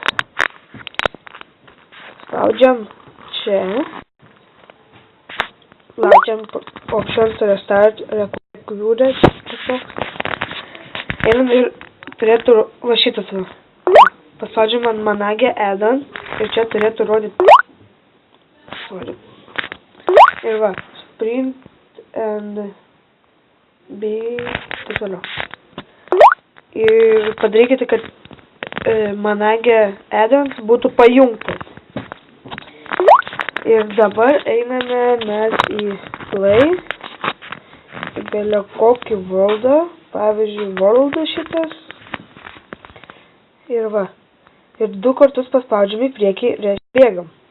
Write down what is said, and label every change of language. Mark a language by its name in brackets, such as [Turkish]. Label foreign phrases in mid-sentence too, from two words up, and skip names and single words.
[Lithuanian] Spaudžiam čia. Laukiam Options Restart Recorded. Einam ir turėtų va šitas va. Paspaudžiam ant Manager add-on ir čia turėtų rodyti. Ir va, Sprint and taip toliau. Ir padarykite, kad Manager add-ons būtų pajungtas. Ir dabar einame mes į Play. Belia kokį worldą. Pavyzdžiui, worldą šitas. Ir va. Ir 2 kartus paspaudžiam į priekį ir bėgam.